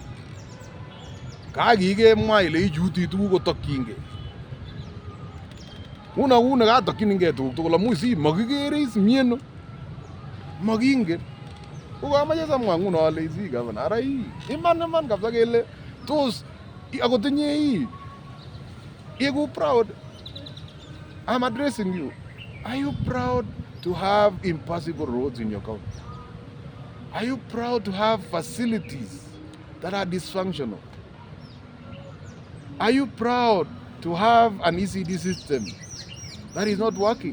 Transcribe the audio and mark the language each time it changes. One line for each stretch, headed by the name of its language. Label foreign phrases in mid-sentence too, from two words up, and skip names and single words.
Kalenjin: kakikemwa ile ichuti tuguk kotokyingei une katokchiningei tuguk tugul amu makikere mieno makingen ko kamache samwa nguno ale gavana ara iman kabisa kele tos akotinye iku proud.
English: I'm addressing you. Are you proud to have impassable roads in your county? Are you proud to have facilities that are dysfunctional? Are you proud to have an ECD system that is not working?